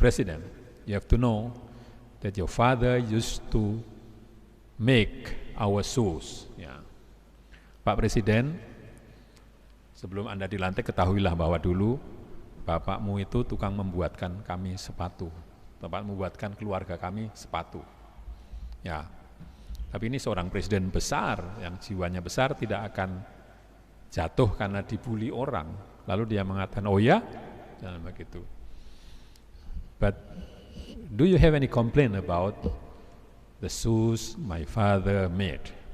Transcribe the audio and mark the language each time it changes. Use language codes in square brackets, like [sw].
[en] President, you have to know that your father used to make our shoes. [id] Ya. Pak Presiden, sebelum Anda dilantik ketahuilah bahwa dulu bapakmu itu tukang membuatkan kami sepatu, tempat membuatkan keluarga kami sepatu. Ya. Tapi ini seorang presiden besar yang jiwanya besar tidak akan jatuh karena dibully orang. Lalu dia mengatakan, oh ya, jangan begitu. [en] But do you have any complaint about the shoes my father made?